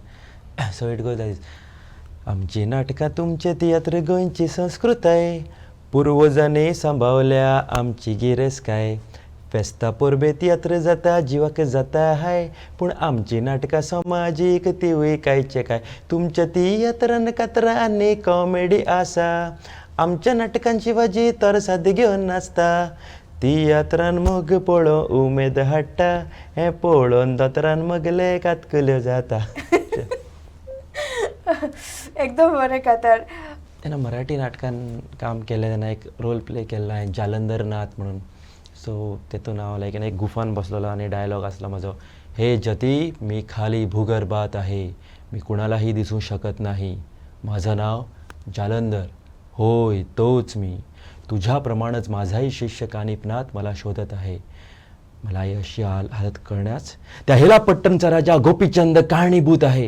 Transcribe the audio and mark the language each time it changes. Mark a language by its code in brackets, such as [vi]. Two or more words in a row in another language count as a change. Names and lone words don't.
[en] so it goes like [kok] आमची नाटकां तुमचे तियात्र गोंयची संस्कृताय, पुर्वजांनी सांबाळल्या आमची गिरेस्काय, फेस्ता परबे तियात्र जाता जिवाक जाता हाय, पूण आमची नाटकां समाजीक तिवूय कांयचे काय, तुमच्या तियात्रान कातरां आनी कॉमेडी आसा, आमच्या नाटकांची शिवाजी तर साद घेवन नाचता, तियात्रान मोग पळोवन उमेद हाडटा, हें पळोवन दोतरान मगले कातकल्यो जाता. एकदम बरें कातार. तेन्ना मराठी नाटकान काम केलें तेन्ना एक [en] role play [kok] केल्लो हांवें जालंधर नाथ म्हणून. सो तेतून हांव लायक एक गुफान बसलेलो आनी डायलॉग आसलो म्हाजो, [mr] हे जती मी खाली भूगर्भात आहे, मी कुणालाही दिसू शकत नाही, माझं नाव जालंधर, होय तोच मी, तुझ्याप्रमाणेच माझाही शिष्य कानिपनाथ मला शोधत आहे, मला अशी हालत करण्यास त्या हेलापट्टणचा राजा गोपीचंद कारणीभूत आहे.